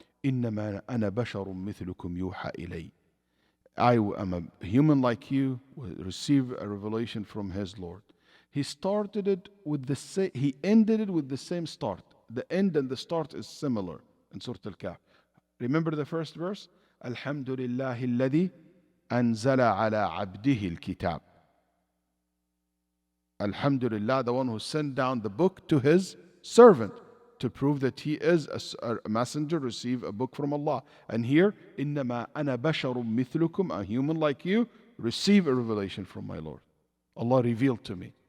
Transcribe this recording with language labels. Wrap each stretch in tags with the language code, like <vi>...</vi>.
<ar>إِنَّمَا أَنَا بَشَرٌ مِثْلُكُمْ يُوحَى إِلَيْ.</ar> <en>I am a human like you, will receive a revelation from His Lord. He started it with the same, He ended it with the same start. The end and the start is similar in Surah Al-Kahf. Remember the first verse?</en> <ar>الحمد لله الذي أنزل على عبده الكتاب.</ar> <en>Alhamdulillah, the one who sent down the book to His servant to prove that he is a messenger, receive a book from Allah. And here,</en> <ar>إِنَّمَا أَنَا بَشَرٌ مِثْلُكُمْ,</ar> <en>a human like you, receive a revelation from my Lord. Allah revealed to me.</en>